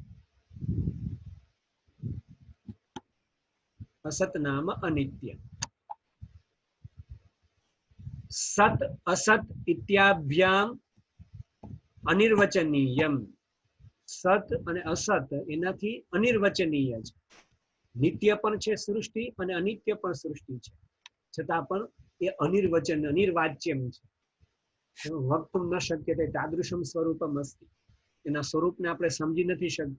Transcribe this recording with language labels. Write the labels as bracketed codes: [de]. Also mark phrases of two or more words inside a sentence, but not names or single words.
[sa] असत नाम अनित्यम. सत असत इत्याभ्याम अनिर्वचनीयम. [gu] सत અને અસત એનાથી અનિર્વચનીય છે. નિત્ય પણ છે સૃષ્ટિ અને અનિત્ય પણ સૃષ્ટિ છે, છતાં પણ એ અનિર્વચન અનિર્વાચ્યમ છે. [sa] वक्तुम न शक्यते तादृशम स्वरूपम अस्ति. [gu] એના સ્વરૂપને આપણે સમજી નથી શકતા.